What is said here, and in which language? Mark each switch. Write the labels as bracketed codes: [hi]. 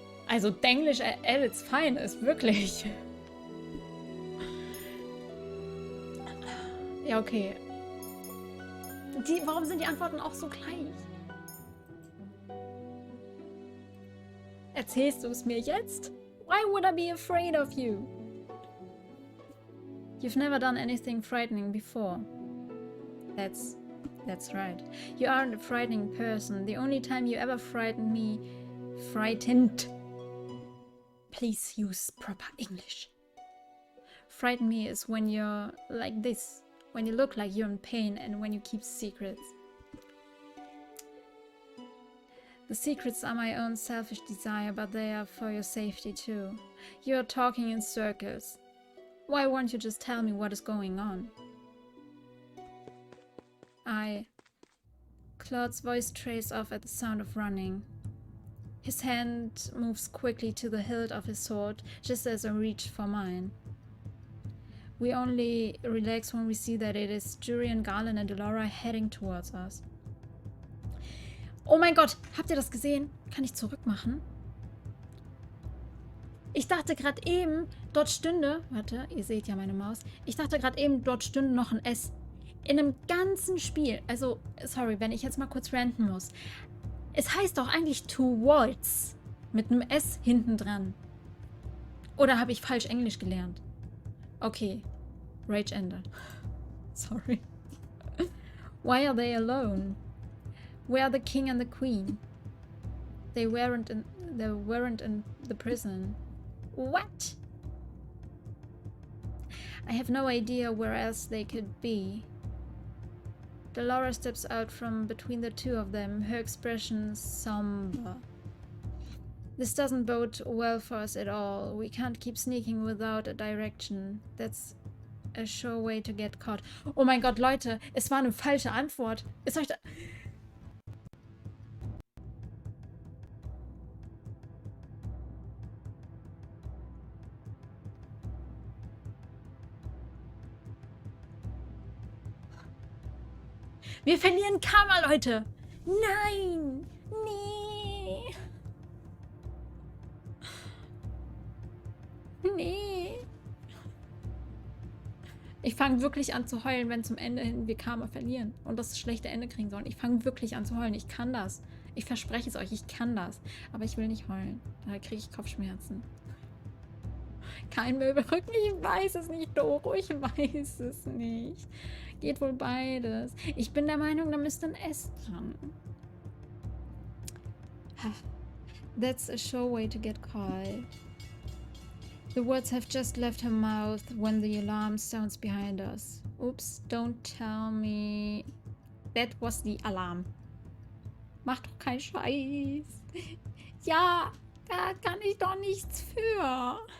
[de] Also, Denglisch [en] at its finest, [de] wirklich. Ja, okay. Warum sind die Antworten auch so gleich? Erzählst du es mir jetzt? [en] Why would I be afraid of you? You've never done anything frightening before. That's right. You aren't a frightening person. The only time you ever frightened me... Frightened. Please use proper English. Frighten me is when you're like this. When you look like you're in pain and when you keep secrets. The secrets are my own selfish desire, but they are for your safety too. You're talking in circles. Why won't you just tell me what is going on? Claude's voice trails off at the sound of running. His hand moves quickly to the hilt of his sword, just as I reach for mine. We only relax when we see that it is Julian, Garland and Delora heading towards us. [de] Oh mein Gott, habt ihr das gesehen? Kann ich zurückmachen? Ich dachte gerade eben, dort stünde... Warte, ihr seht ja meine Maus. Ich dachte gerade eben, dort stünde noch ein S. In einem ganzen Spiel. Also, sorry, wenn ich jetzt mal kurz ranten muss. Es heißt doch eigentlich towards. Mit einem S hinten dran. Oder habe ich falsch Englisch gelernt? Okay. Rage ändern. Sorry. [en] Why are they alone? Where are the king and the queen? They weren't in the prison. What? I have no idea where else they could be. Delora steps out from between the two of them, her expression somber. This doesn't bode well for us at all. We can't keep sneaking without a direction. That's a sure way to get caught. [de] Oh mein Gott, Leute, es war eine falsche Antwort. Ist euch da... Wir verlieren Karma, Leute. Nein. Nee. Nee. Ich fange wirklich an zu heulen, wenn zum Ende hin wir Karma verlieren und das schlechte Ende kriegen sollen. Ich fange wirklich an zu heulen. Ich kann das. Ich verspreche es euch, ich kann das. Aber ich will nicht heulen. Da kriege ich Kopfschmerzen. Kein Möbelrücken, ich weiß es nicht, Doro. Ich weiß es nicht. Geht wohl beides. Ich bin der Meinung, da müsste ein S dran. [en] That's a sure way to get caught. The words have just left her mouth when the alarm sounds behind us. Oops, don't tell me. That was the alarm. [de] Mach doch keinen Scheiß. Ja, da kann ich doch nichts für.